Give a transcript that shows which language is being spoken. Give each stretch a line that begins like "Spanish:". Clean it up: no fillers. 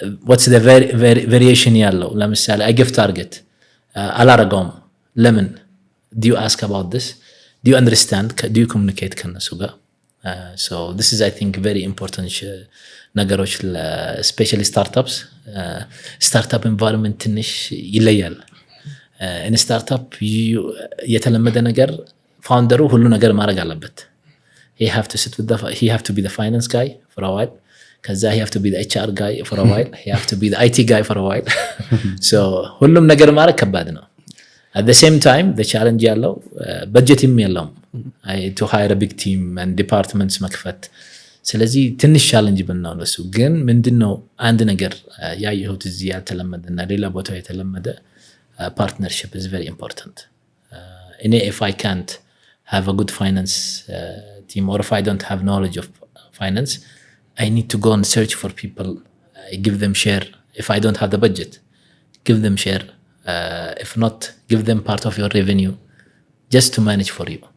English: What's the variation
Amharic: ያለው? ለምሳሌ
English: I give target
Amharic: አላረጋውም። ለምን?
English: Do you ask about this? Do you understand? Do you communicate
Amharic: ከነሱ ጋር?
English: So this is I think very important
Amharic: ነገሮች
English: especially startups. Startup environment
Amharic: ትንሽ ይለያል።
English: in startup
Amharic: የተለመደ ነገር ፋውንደሩ ሁሉ ነገር ማድረግ አለበት።
English: he have to be the finance guy for a while. ከዛ he have to be the HR guy for a while. he have to be the IT guy for a while.
Amharic: So ሁሉም ነገር ማድረግ ከባድ ነው።
English: at the same time the challenge
Amharic: ያለው በጀትም የለውም
English: to hire a big team and departments
Amharic: መክፈት። ስለዚህ ትንሽ ቻሌንጅ ብናው ለሱ ግን ምንድነው አንድ ነገር ያየሁት እዚህ ያልተለመደና ሌላ ቦታ የተለመደ
English: partnership is very important. if I can't have a good finance team, or if I don't have knowledge of finance, I need to go and search for people. I give them share. If I don't have the budget, give them share. If not, give them part of your revenue just to manage for you.